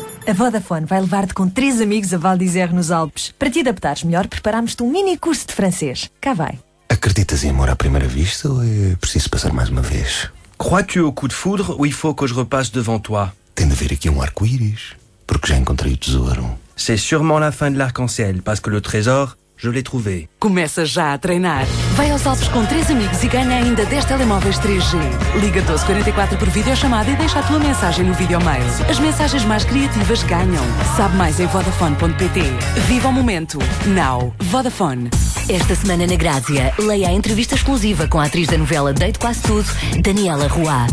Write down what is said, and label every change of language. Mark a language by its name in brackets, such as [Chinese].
[Portuguese] A Vodafone vai levar-te com 3 amigos a Val d'Isère nos Alpes. Para te adaptares melhor, preparámos-te um mini curso de francês. Cá vai. Acreditas em amor à primeira vista ou é preciso passar mais uma vez? [French] Crois-tu au coup de foudre ou il faut que je repasse devant toi? [Portuguese] Tem de haver aqui um arco-íris, porque já encontrei o tesouro. [French] C'est sûrement la fin de l'arc-en-ciel, parce que le trésor, je l'ai trouvé. [Portuguese] Começa já a treinar. Vai aos Alpes com 3 amigos e ganha ainda 10 telemóveis 3G. Liga 1244 por videochamada e deixa a tua mensagem no videomail. As mensagens mais criativas ganham. Sabe mais em vodafone.pt. Viva o momento. Now. Vodafone. Esta semana na Grazia, leia a entrevista exclusiva com a atriz da novela Deito Quase Tudo, Daniela Roy.